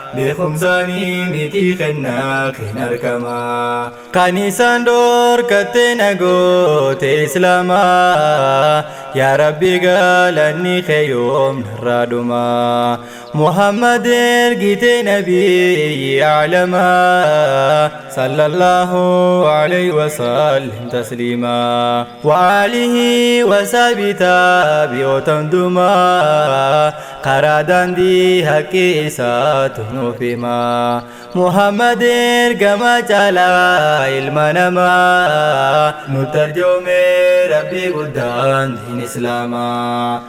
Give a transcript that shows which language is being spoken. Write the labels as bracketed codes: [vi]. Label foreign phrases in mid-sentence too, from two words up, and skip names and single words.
[om] Beekumsaanii miti kennaa keen argamaa. Kan isaan dhorkattee na goote Islaamaa. Yaa Rabbi galanni kee yoom narraa dhumaa. Muhammad ergite nabiyyi aalamaa. [ar] صلى الله عليه وسلم تسليما. وآله وصحبه [om] taabi'oota hundumaa. Karaa daandii haqqi isaatu nuuf himaa. Muhammad ergama caalaa ilma namaa. Nu tarjoome Rabbi guddaan diin Islaamaa.